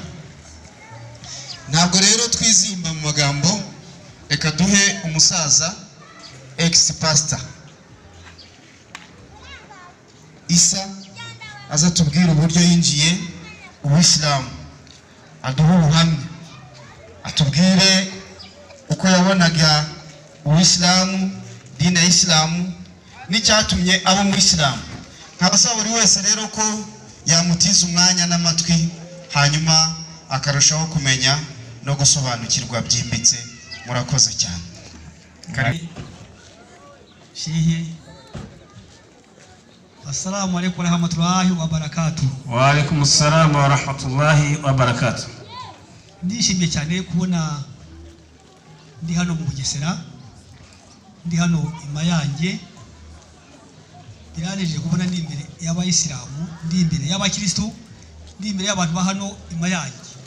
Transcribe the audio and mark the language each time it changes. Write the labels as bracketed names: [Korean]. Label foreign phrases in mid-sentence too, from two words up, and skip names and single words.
[Kinyarwanda] Ntabwo rero twizimba mu magambo, reka duhe umusaza ex-pastor Isa aza tubwira uburyo yinjiye Ubusilamu, aduha ubuhamya, atubwire uko yabonaga Ubusilamu, dini ya Isilamu, n'icyatumye aba mu Isilamu. Nkabasaba buri wese rero ko yamutiza umwanya n'amatwi, hanyuma akarushaho kumenya no gusobanukirwa byimbitse. Murakoze cyane. Shehe, [Arabic] السلام عليكم ورحمة الله وبركاته. وعليكم السلام ورحمة الله وبركاته. [Kinyarwanda] Ndishimye cyane kubona ndi hano mu Bugesera, ndi hano Imayange. Biraneje kubona ndi imbere y'abayisilamu, ndi imbere y'abakristo, ndi imbere y'abantu ba hano Imayange.